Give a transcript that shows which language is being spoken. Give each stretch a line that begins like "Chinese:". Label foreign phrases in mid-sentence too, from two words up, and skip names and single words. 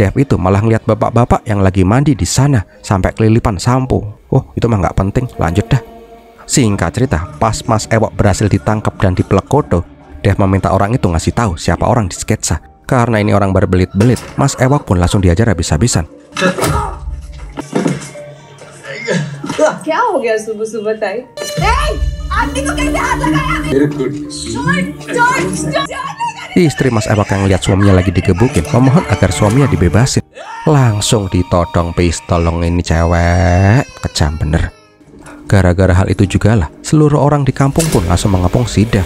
Indonesian: Dev itu malah ngeliat bapak-bapak yang lagi mandi di sana sampai kelilipan sampo. Oh, itu mah nggak penting, lanjut dah. Singkat cerita, pas Mas Ewok berhasil ditangkap dan dipelekodo, Dev meminta orang itu ngasih tahu siapa orang di sketsa. Karena ini orang berbelit-belit, Mas Ewok pun langsung diajar habis-habisan.
Hindi: क्या हो गया सुबह-सुबह ताई? आंटी को कैसे हाथ लगाया?
Indonesian: Istri Mas Ewok yang lihat suaminya lagi digebukin memohon agar suaminya dibebasin. Langsung ditodong pistol dong ini cewek. Kejam bener. Gara-gara hal itu juga lah, seluruh orang di kampung pun langsung mengepung si Dev.